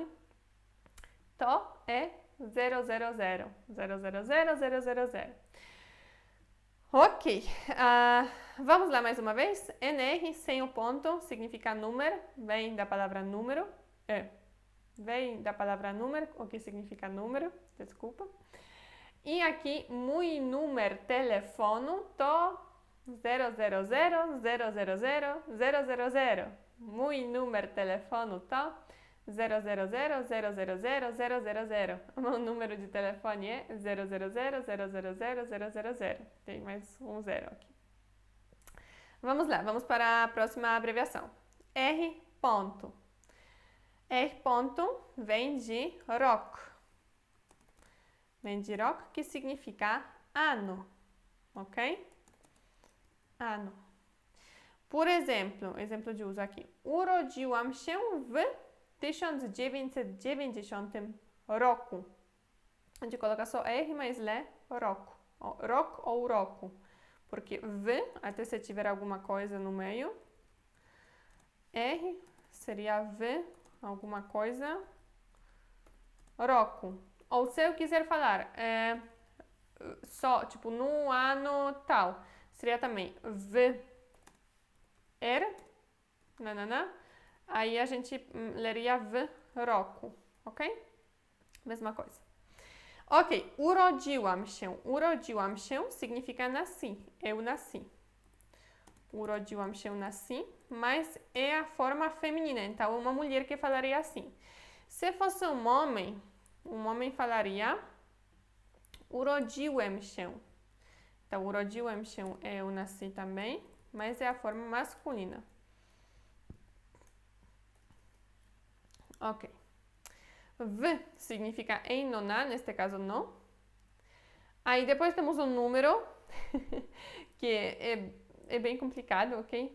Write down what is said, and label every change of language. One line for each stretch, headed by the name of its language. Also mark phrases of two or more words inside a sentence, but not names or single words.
Portuguese: To é 000. 000. Ok. Vamos lá mais uma vez. NR sem o ponto significa número. Vem da palavra número. Vem da palavra número, o que significa número. Desculpa. E aqui,
Polish: mój numer telefonu to 000 000. Mój numer telefonu to 000 000.
Portuguese: O meu número de telefone é 000 000. Tem mais um zero aqui. Vamos lá, vamos para a próxima abreviação. R ponto. R ponto vem de rok. Vem de rok, que significa ano, ok? Ano. Por exemplo de uso aqui.
Polish: Urodziłam się w 1990 roku.
Portuguese: A gente coloca só R, mas lê roku. Rok ou roku. Porque v, até se tiver alguma coisa no meio. R seria v, alguma coisa. Roku. Ou se eu quiser falar só, tipo, no ano tal. Seria também nananã. Aí a gente leria
Polish: w roku,
Portuguese: ok? Mesma coisa.
Polish: Ok, urodziłam się. Urodziłam się
Portuguese: significa nasci, eu nasci.
Polish: Urodziłam się,
Portuguese: nasci, mas é a forma feminina, então uma mulher que falaria assim. Se fosse um homem falaria
Polish: urodziłem się. Então, urodziłem się,
Portuguese: eu nasci também, mas é a forma masculina. Ok. W significa em nona, neste caso no. Aí depois temos um número, que é bem complicado, ok?